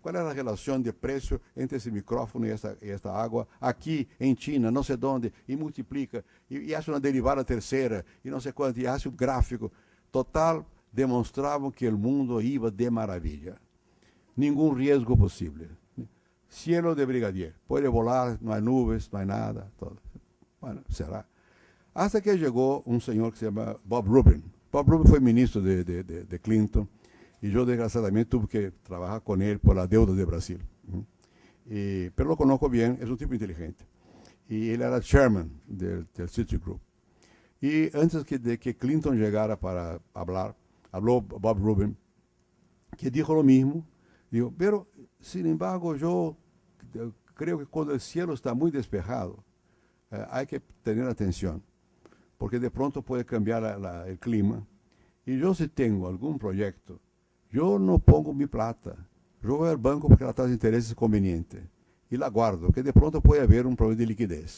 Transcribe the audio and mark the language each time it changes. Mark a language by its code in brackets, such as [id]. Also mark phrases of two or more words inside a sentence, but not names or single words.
[pt] Qual era a relação de preço entre esse micrófono e esta água aqui em China, não sei onde, e multiplica, e acha uma derivada terceira, e não sei quanto, e acha o gráfico. Total, demonstravam que o mundo ia de maravilha. Nenhum risco possível. [es] Cielo de brigadier, [pt] pode volar, não há nuvens, não há nada, todo. [es] Bueno, será. [pt] Hasta que chegou um senhor que se chama Bob Rubin. Bob Rubin foi ministro de Clinton, e eu, desgraçadamente, tive que trabalhar com ele por a deuda do Brasil. [es] Pero lo conozco [pt] bem, é um tipo inteligente. E ele era chairman del Citigroup. E antes de que Clinton chegara para falar, falou Bob Rubin, que disse o mesmo, [es] dijo, pero, sin embargo, yo creo que cuando el cielo está muy despejado, hay que tener atención, porque de pronto puede cambiar el clima. Y yo si tengo algún proyecto, yo no pongo mi plata, yo voy al banco porque la tasa de interés es conveniente, y la guardo, que de pronto puede haber un problema de liquidez.